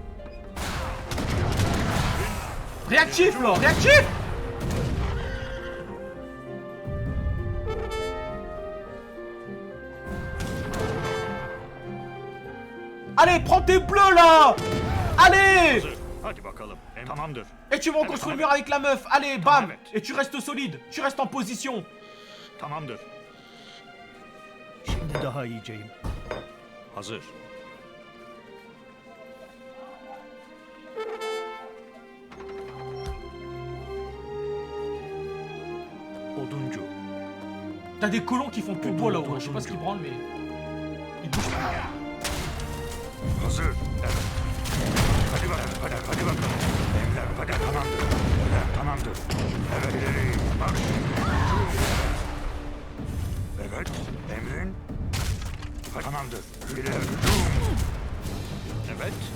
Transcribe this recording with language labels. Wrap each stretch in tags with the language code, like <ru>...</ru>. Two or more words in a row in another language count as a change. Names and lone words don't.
<fr>Réactif là, réactif. Allez, prends tes bleus là. Allez.</fr> <tr>Hazır. Hadi bakalım. Tamamdır.</tr> <fr>Et tu me reconstruis le mur avec la meuf, allez, bam. Et tu restes solide, tu restes en position.</fr> <tr>Tamamdır. Şimdi daha iyiceyim. Hazır. Oduncu.</tr> <fr>T'as des colons qui font plus de bois là-haut, je sais pas ce qu'ils branlent mais... Ils bougent pas.</fr> <tr>Hazır. Evet. Hadi bakalım. Hadi bakalım. Emler. Hadi tamamdır. Emler tamamdır. Evet ileri. Marş. Evet. Emrin. Hadi, tamamdır. İleri. Hücum. Evet.</tr>